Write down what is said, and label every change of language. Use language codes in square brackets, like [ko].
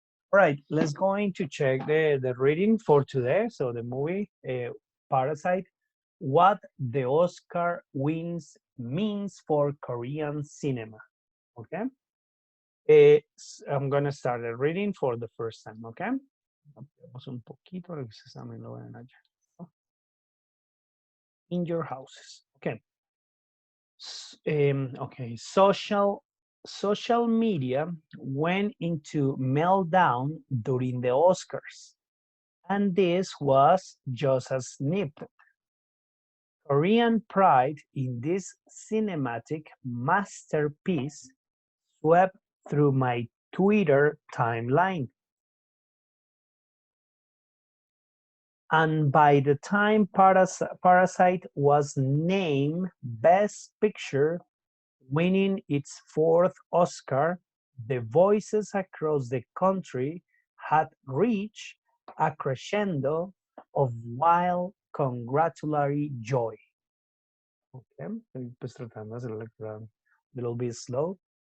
[en] All right, let's going to check the reading for today. So the movie Parasite, what the Oscar wins means for Korean cinema. Okay. I'm gonna start the reading for the first time. Okay. [es] Ampliamos un poquito para que ustedes también lo vean allá. [en] In your houses. [es] Okay. [en] Okay, social media went into meltdown during the Oscars, and this was just a snippet. Korean pride in this cinematic masterpiece swept through my Twitter timeline. And by the time Parasite was named Best Picture, winning its fourth Oscar, the voices across the country had reached a crescendo of wild congratulatory joy. [es] Okay, pues tratando de hacer la lectura [en] a little bit slow.